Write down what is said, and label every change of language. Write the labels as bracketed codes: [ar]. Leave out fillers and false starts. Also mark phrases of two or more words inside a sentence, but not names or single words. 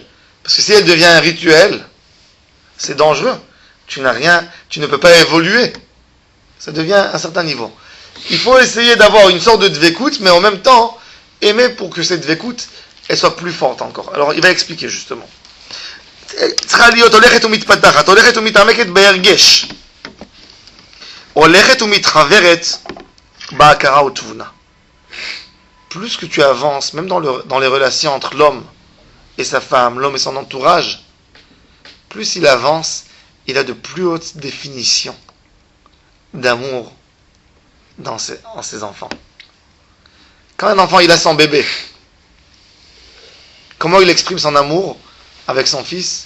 [fr] Parce que si elle devient un rituel, c'est dangereux. Tu ne peux pas évoluer. Ça devient un certain niveau. Il faut essayer d'avoir une sorte de dvekut, mais en même temps, aimer pour que cette dvekut, elle soit plus forte encore. Alors, il va expliquer justement. [he] צריכה להיות הולכת ומתפתחת, הולכת ומתעמקת בהרגש, הולכת ומתחברת בהכרה ותבונה. [fr] Plus que tu avances, même dans les relations entre l'homme et sa femme, l'homme et son entourage, plus il avance, il a de plus hautes définitions d'amour en ses enfants. Quand un enfant il a son bébé, comment il exprime son amour avec son fils?